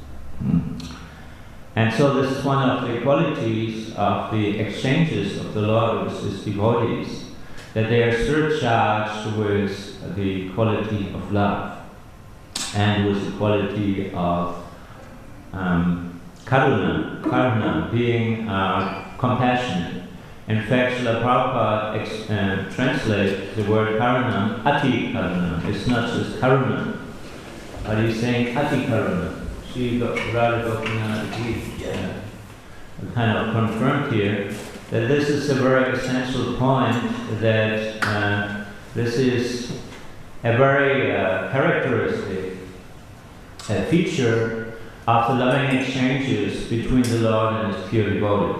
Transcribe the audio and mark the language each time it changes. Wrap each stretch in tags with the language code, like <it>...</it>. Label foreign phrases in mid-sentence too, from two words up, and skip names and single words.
<en>And so this is one of the qualities of the exchanges of the Lord with His devotees, that they are surcharged with the quality of love and with the quality of karuna, being compassionate. In fact, Srila Prabhupada translates the word karuna,</en> <sa>ati karuna.</sa> <en>It's not just karuna, but he's saying</en> <sa>ati karuna.</sa> <en>She rather kind of confirmed here that this is a very essential point, that this is a very characteristic feature of the loving exchanges between the Lord and His pure devotees.</en>